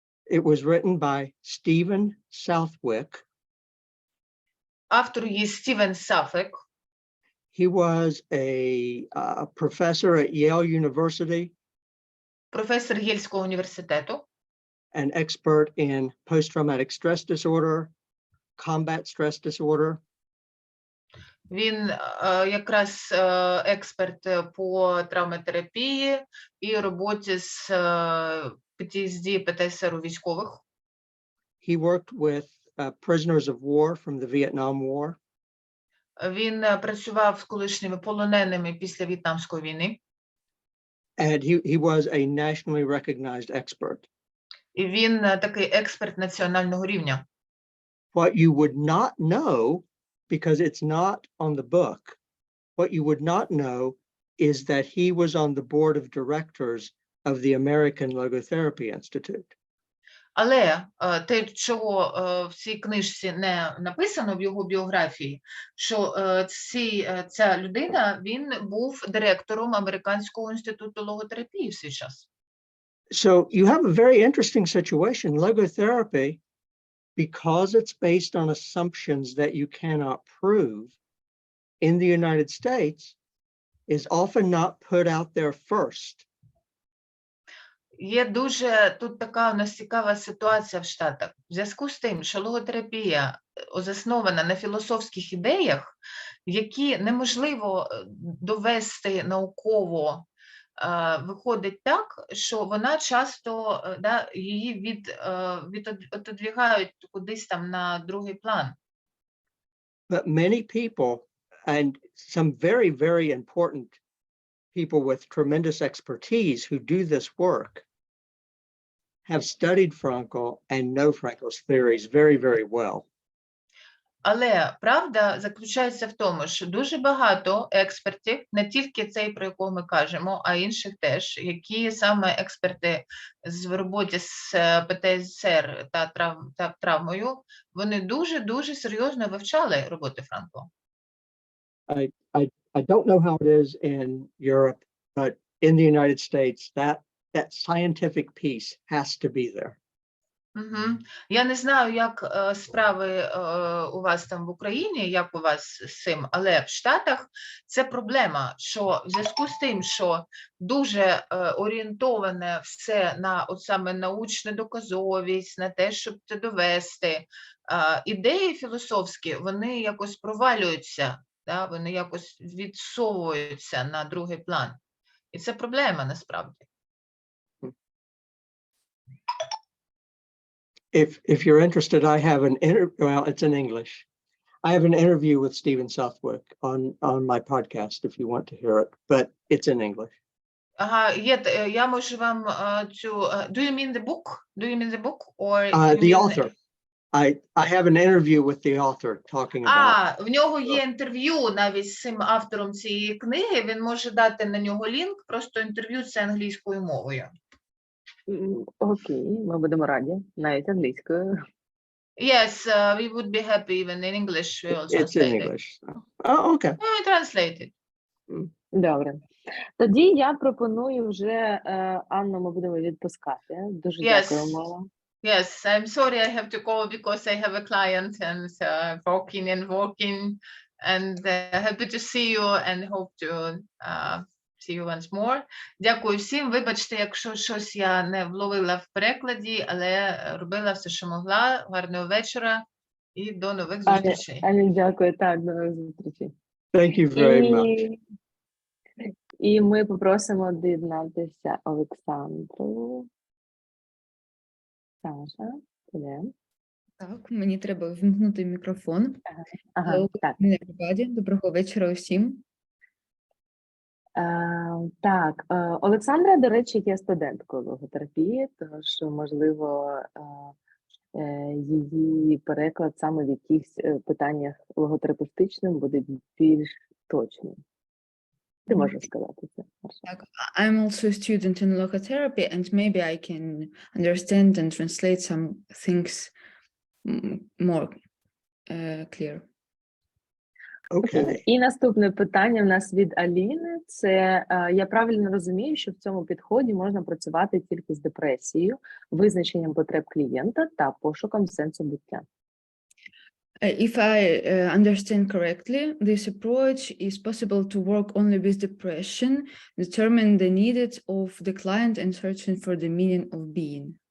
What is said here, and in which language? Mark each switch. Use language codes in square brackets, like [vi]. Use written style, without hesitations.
[en] It was written by Stephen Southwick. [uk] Автор є Стівен Саффек. [en] He was a professor at Yale University. [uk] Професор Єльського університету. [en] An expert in post-traumatic stress disorder, combat stress disorder. [uk] Він якраз експерт по травматерапії і роботі з PTSD, ПТСР у військових. [en] He worked with prisoners of war from the Vietnam War. [uk] Він працював з колишніми полоненими після В'єтнамської війни. [en] And he was a nationally recognized expert. [uk] І він такий експерт національного рівня. [en] What you would not know, because it's not on the book, what you would not know is that he was on the board of directors of the American Logotherapy Institute. [uk] Але те, чого в цій книжці не написано в його біографії, що ця людина, він був директором Американського інституту логотерапії в свій час. [en] So you have a very interesting situation. Logotherapy, because it's based on assumptions that you cannot prove in the United States, is often not put out there first. [uk] Є дуже тут така у нас цікава ситуація в Штатах. В зв'язку з тим, що логотерапія заснована на філософських ідеях, які неможливо довести науково, виходить так, що вона часто, її відодвігають кудись там на другий план. [en] But many people, and some very, very important people with tremendous expertise who do this work, have studied Frankl and know Frankl's theories very, very well. [uk] Але правда заключається в тому, що дуже багато експертів, не тільки цей, про якого ми кажемо, а інших теж, які саме експерти в роботі з ПТСР та травмою, вони дуже-дуже серйозно вивчали роботи Франкла. [en] I don't know how it is in Europe, but in the United States, that scientific piece has to be there. [uk] Я не знаю, як справи у вас там в Україні, як у вас з цим, але в Штатах це проблема, що в зв'язку з тим, що дуже орієнтоване все на от саме научну доказовість, на те, щоб це довести, ідеї філософські, вони якось провалюються, вони якось відсовуються на другий план. І це проблема насправді. [en] If you're interested, I have an well, it's in English. I have an interview with Stephen Southwick on my podcast if you want to hear it, but it's in English. [uk] Ага, я можу вам цю... [en] Do you mean the book? Do you mean the book? Or The author. I have an interview with the author talking about... [uk] в нього є інтерв'ю навіть з цим автором цієї книги, він може дати на нього лінк, просто інтерв'ю це англійською мовою. Окей, ми будемо раді, навіть англійською. [en] Yes, we would be happy even in English. It's in English. Oh, okay. We translate it. [uk] Добре. Тоді я пропоную вже, Анну, ми будемо відпускати. Дуже дякуємо. [en] Yes, I'm sorry I have to go because I have a client and working and happy to see you and hope to see you once more. [uk] Дякую всім. Вибачте, якщо щось я не вловила в перекладі, але робила все, що могла. Гарного вечора і до нових зустрічей. Аня, дякую. Так, до нових зустрічей. [en] Thank you very much. [uk] І ми попросимо доєднатися Олександру. Саша, де? Так, мені треба вимкнути мікрофон. Ага, так. Доброго вечора усім. Так, Олександра, до речі, є студенткою логотерапії, тож, можливо, її переклад саме в якихось питаннях логотерапевтичних буде більш точним. Ти можеш сказати це, Маршал? [en] Так, I'm also a student in logotherapy and maybe I can understand and translate some things more clear. Okay. [uk] І наступне питання в нас від Аліни. Це, я правильно розумію, що в цьому підході можна працювати тільки з депресією, визначенням потреб клієнта та пошуком сенсу буття. [en] If I understand correctly, this approach is possible to work only with depression, determine the needs of the client and searching for the meaning of being.